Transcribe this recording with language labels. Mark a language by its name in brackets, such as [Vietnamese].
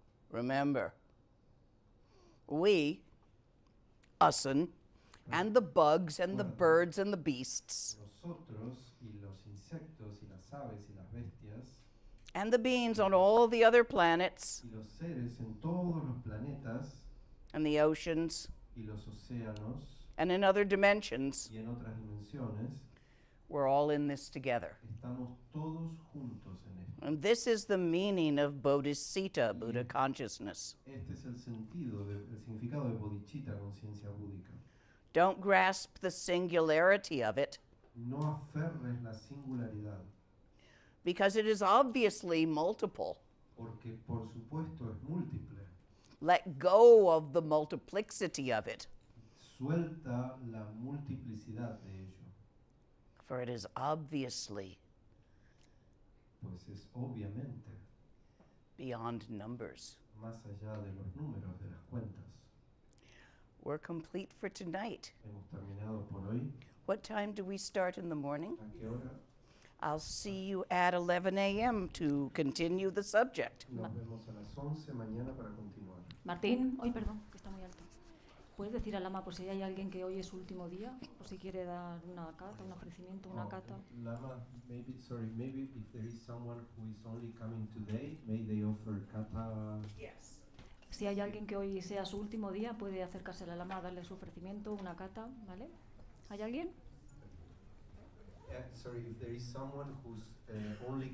[English] Remember, we, usin, and the bugs and the birds and the beasts, [Spanish] Nosotros y los insectos y las aves y las bestias [English] and the beings on all the other planets, [Spanish] y los seres en todos los planetas [English] and the oceans, [Spanish] y los océanos [English] and in other dimensions, [Spanish] y en otras dimensiones, [English] we're all in this together. [Spanish] estamos todos juntos en esto. [English] And this is the meaning of Bodhicitta, Buddha consciousness. [Spanish] Este es el sentido, el significado de Bodhicitta, conciencia búdica. [English] Don't grasp the singularity of it, [Spanish] No aferres la singularidad, [English] because it is obviously multiple. [Spanish] porque por supuesto es múltiple. [English] Let go of the multiplicity of it, [Spanish] Suelta la multiplicidad de ello, [English] for it is obviously [Spanish] pues es obviamente [English] beyond numbers. [Spanish] más allá de los números, de las cuentas. [English] We're complete for tonight. [Spanish] Hemos terminado por hoy. [English] What time do we start in the morning? [Spanish] ¿A qué hora? [English] I'll see you at 11 a.m. to continue the subject. [Spanish] Nos vemos a las 11 mañana para continuar. Martín, hoy perdón, que está muy alto. ¿Puedes decir al Lama por si hay alguien que hoy es su último día? Por si quiere dar una cata, un ofrecimiento, una cata. [English] Lama, maybe if there is someone who is only coming today, may they offer kata. Yes. [Spanish] Si hay alguien que hoy sea su último día, puede acercarse al Lama a darle su ofrecimiento, una cata, ¿vale? ¿Hay alguien? [English] Sorry, if there is someone who's only coming